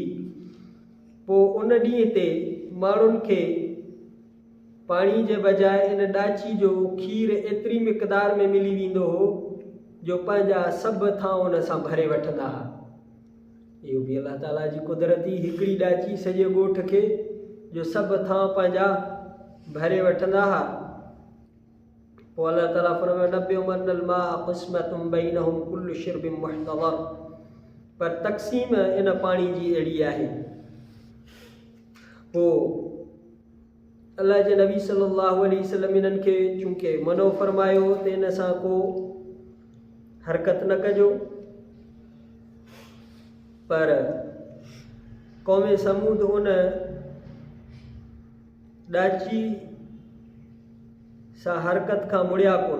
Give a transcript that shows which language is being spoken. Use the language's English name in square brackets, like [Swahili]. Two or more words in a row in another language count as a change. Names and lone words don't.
[Sindhi] पोइ उन ॾींहं ते माण्हुनि खे पाणी जे बजाए इन ॾाची जो खीरु एतिरी मिक़दार में मिली वेंदो हो जो पंहिंजा सभु थांव उन सां भरे वठंदा हुआ। इहो बि अल्लाह ताला जी कुदरती हिकिड़ी ॾाची सॼे ॻोठ खे जो सभु थांव पंहिंजा भरे वठंदा हुआ। पोइ अल्लाह ताला फरमाए [Arabic] ونبئهم أن الماء قسمة بينهم كل شرب محتضر, [Sindhi] पर तक़सीम इन पाणी जी अहिड़ी आहे। पोइ अल्लाह जे नबी [Arabic] صلى الله عليه وسلم [Sindhi] इन्हनि खे चूंकि मनो फरमायो त इन सां को हरकत न कजो, पर क़ौम समूद उन ॾाची सां हरकत खां मुड़िया कोन।